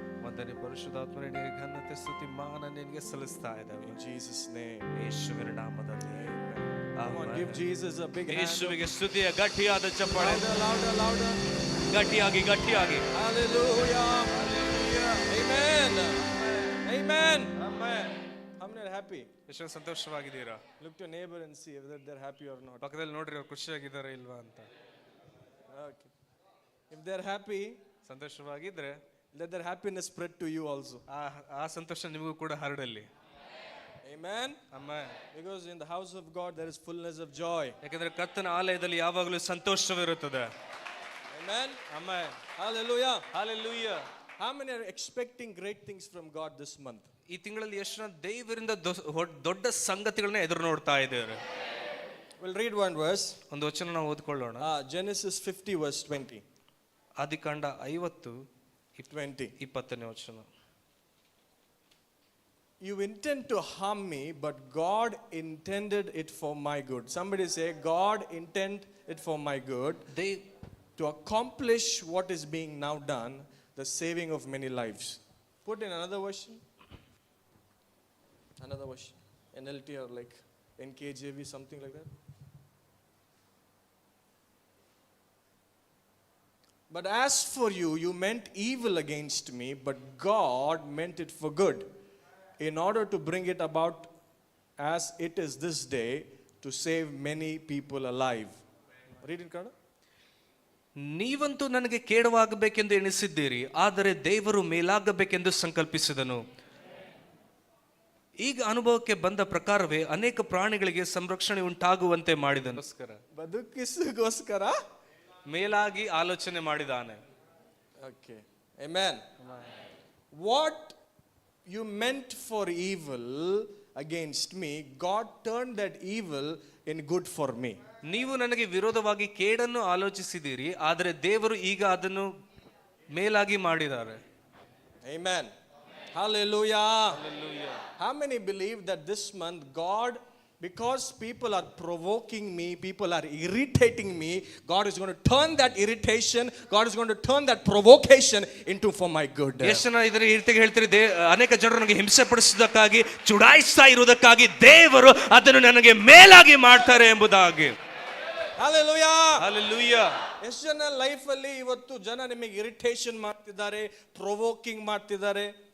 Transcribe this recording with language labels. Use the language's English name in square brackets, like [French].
[Kannada] ವಂದನೆ ಪರಿಶುದ್ಧಾತ್ಮನೇ, ನಿನಗೆ ಘನತೆ ಸ್ತುತಿ ಮಾನ ನಿನಗೆ ಸಲ್ಲಿಸ್ತಾ ಇದ್ದೇವೆ [English] In Jesus' name. [Kannada] ಯೇಸುವಿನ ನಾಮದಲ್ಲಿ. [English] Come on, give Jesus a big hand. [Kannada] ಯೇಸುವಿಗೆ ಸ್ತುತಿಯ ಗಟ್ಟಿಯಾದ ಚಪ್ಪಾಳೆ. [English] Louder, louder, louder. [Kannada] ಗಟ್ಟಿಯಾಗಿ ಗಟ್ಟಿಯಾಗಿ. [English] Hallelujah. Hallelujah. Amen. Amen. Amen. How many are happy? [Kannada] ಎಷ್ಟು ಸಂತೋಷವಾಗಿದ್ದೀರಾ? [English] Look to your neighbor and see whether they're happy or not. [Kannada] ಪಕ್ಕದಲ್ಲಿ ನೋಡ್ರಿ ಅವ್ರು ಖುಷಿಯಾಗಿದ್ದಾರೆ ಇಲ್ವಾ ಅಂತ. [English] Okay. If they're happy, [Kannada] ಸಂತೋಷವಾಗಿದ್ರೆ [English] let their happiness spread to you also. [Kannada] ಆ ಸಂತೋಷ ನಿಮಗೂ ಕೂಡ ಹರಡಲಿ. [English] Amen. [Kannada] Amen. [English] Because in the house of God there is fullness of joy. [Kannada] ಯಾಕಂದ್ರೆ ಕರ್ತನ ಆಲಯದಲ್ಲಿ ಯಾವಾಗಲೂ ಸಂತೋಷವಿರುತ್ತದೆ. [English] Amen. [Kannada] Amen. [English] Hallelujah. Hallelujah. How many are expecting great things from God this month? [Kannada] ಈ ತಿಂಗಳಲ್ಲಿ ಎಷ್ಟು ಜನ ದೇವರಿಂದ ದೊಡ್ಡ ಸಂಗತಿಗಳನ್ನ ಎದುರು ನೋಡ್ತಾ ಇದ್ದಾರೆ? [English] We'll read one verse. [Kannada] ಒಂದು ವಚನ ನಾವು ಓದ್ಕೊಳ್ಳೋಣ. [English] Genesis 50 verse 20. [Kannada] ಆದಿಕಾಂಡ 50:20 20ನೇ ವಚನ. [English] You intend to harm me, but God intended it for my good. Somebody say, God intended it for my good, to accomplish what is being now done, the saving of many lives. Put in another version. Another version. NLT or like NKJV, something like that. But as for you, you meant evil against me, but God meant it for good, in order to bring it about as it is this day, to save many people alive. Read it, Kada. [Kannada] ನೀವಂತೂ ನನಗೆ ಕೇಡವಾಗಬೇಕೆಂದು ಎಣಿಸಿದ್ದೀರಿ, ಆದರೆ ದೇವರು ಮೇಲಾಗಬೇಕೆಂದು ಸಂಕಲ್ಪಿಸಿದನು. ಈಗ ಅನುಭವಕ್ಕೆ ಬಂದ ಪ್ರಕಾರವೇ ಅನೇಕ ಪ್ರಾಣಿಗಳಿಗೆ ಸಂರಕ್ಷಣೆ ಉಂಟಾಗುವಂತೆ ಮಾಡಿದನು. ಬದುಕಿಸಗೋಸ್ಕರ ಮೇಲಾಗಿ ಆಲೋಚನೆ ಮಾಡಿದಾನೆ. [English] Okay. Amen. What you meant for evil against me, God turned that evil in good for me. [Kannada] ನೀವು ನನಗೆ ವಿರೋಧವಾಗಿ ಕೇಡನ್ನು ಆಲೋಚಿಸಿದ್ದೀರಿ, ಆದರೆ ದೇವರು ಈಗ ಅದನ್ನು ಮೇಲಾಗಿ ಮಾಡಿದ್ದಾರೆ. [English] Amen. Hallelujah. Hallelujah. How many believe that this month God, because people are provoking me, people are irritating me, God is going to turn that irritation, God is going to turn that provocation into for my good. [Kannada] ಎಷ್ಟು ಜನ ಇದರ ರೀತಿಗೆ ಹೇಳ್ತೀರಿ, ಅನೇಕ ಜನರು ನನಗೆ ಹಿಂಸೆ ಪಡಿಸುವುದಕ್ಕಾಗಿ, ಚುಡಾಯಿಸ್ತಾ ಇರುವುದಕ್ಕಾಗಿ ದೇವರು ಅದನ್ನು ನನಗೆ ಮೇಲಾಗಿ ಮಾಡ್ತಾರೆ ಎಂಬುದಾಗಿ. [English] Hallelujah. Hallelujah. [Kannada] ಎಷ್ಟು ಜನ ಲೈಫ್ ಅಲ್ಲಿ ಇವತ್ತು ಜನ ನಿಮಗೆ ಇರಿಟೇಷನ್ ಮಾಡ್ತಿದ್ದಾರೆ, ಪ್ರೊವೋಕಿಂಗ್ ಮಾಡ್ತಿದ್ದಾರೆ.